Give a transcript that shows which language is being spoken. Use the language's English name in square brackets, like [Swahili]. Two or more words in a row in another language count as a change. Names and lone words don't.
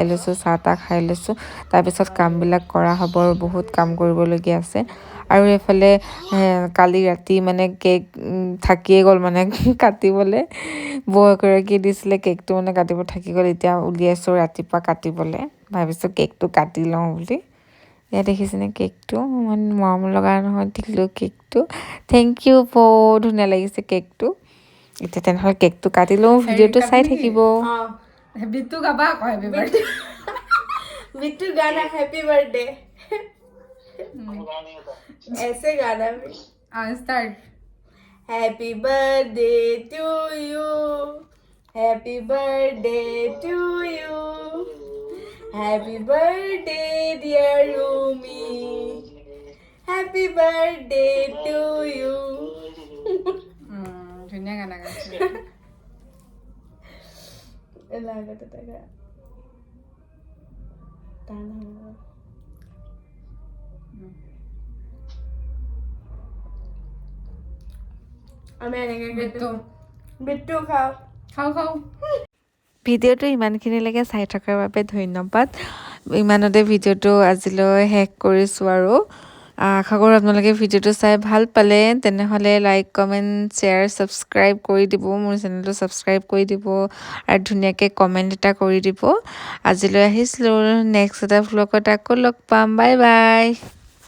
[Assamese] লৈছোঁ চাহ তাহ খাই লৈছোঁ তাৰপিছত কামবিলাক কৰা হ'ব আৰু বহুত কাম কৰিবলগীয়া আছে আৰু এইফালে কালি ৰাতি মানে কেক থাকিয়ে গ'ল মানে কাটিবলৈ বৌ এগৰাকীয়ে দিছিলে কেকটো মানে কাটিব থাকি গ'ল এতিয়া উলিয়াইছোঁ ৰাতিপুৱা কাটিবলৈ ভাবিছোঁ কেকটো কাটি লওঁ বুলি এয়া দেখিছেনে কেকটো ইমান মৰম লগা নহয় দিলোঁ কেকটো [English] thank you [Assamese] বহুত ধুনীয়া লাগিছে কেকটো এতিয়া তেনেহ'লে কেকটো কাটি লওঁ ভিডিঅ'টো চাই থাকিব বিট্টু গাবা আকৌ [English] happy birthday [Hindi] बिट्टू गाना [English] happy birthday [Hindi] ऐसे गाना भी स्टार्ट [English] happy birthday to you happy birthday to you happy birthday dear Rumi happy birthday to you [Assamese] ধুনীয়া গানা গাইছে [Hindi] लागत होता बिट्टू खाओ [Assamese] ভিডিঅ'টো ইমানখিনিলৈকে চাই থকাৰ বাবে ধন্যবাদ ইমানতে ভিডিঅ'টো আজিলৈ শেষ কৰিছোঁ আৰু আশা কৰোঁ আপোনালোকে ভিডিঅ'টো চাই ভাল পালে তেনেহ'লে [English] like comment share subscribe [Assamese] কৰি দিব মোৰ চেনেলটো ছাবস্ক্ৰাইব কৰি দিব আৰু ধুনীয়াকৈ কমেণ্ট এটা কৰি দিব আজিলৈ আহিছিলোঁ নেক্সট এটা ভ্লগত আকৌ লগ পাম [English] bye bye